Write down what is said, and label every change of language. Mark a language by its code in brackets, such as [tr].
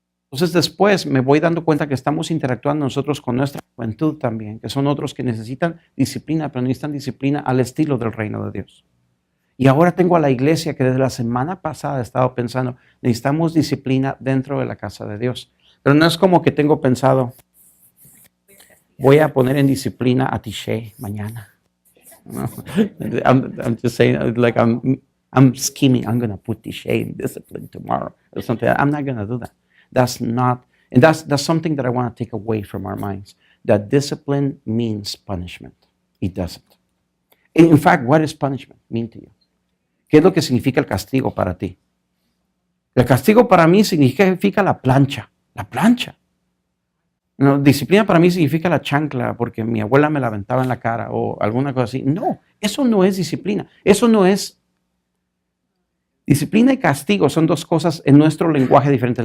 [es] Entonces después me voy dando cuenta que estamos interactuando nosotros con nuestra juventud también, que son otros que necesitan disciplina, pero necesitan disciplina al estilo del reino de Dios. Y ahora tengo a la iglesia que desde la semana pasada he estado pensando, necesitamos disciplina dentro de la casa de Dios. Pero no es como que tengo pensado, voy a poner en disciplina a Tishay mañana. No. [en] I'm just saying, like I'm scheming, I'm going to put Tishay in discipline tomorrow or something. I'm not going to do that. That's not, and that's something that I want to take away from our minds. That discipline means punishment. It doesn't. In fact, what does punishment mean to you? [es] ¿Qué es lo que significa el castigo para ti? El castigo para mí significa la plancha. La plancha. No, disciplina para mí significa la chancla porque mi abuela me la aventaba en la cara o alguna cosa así. No, eso no es disciplina. Eso no es. Disciplina y castigo son dos cosas en nuestro lenguaje diferentes.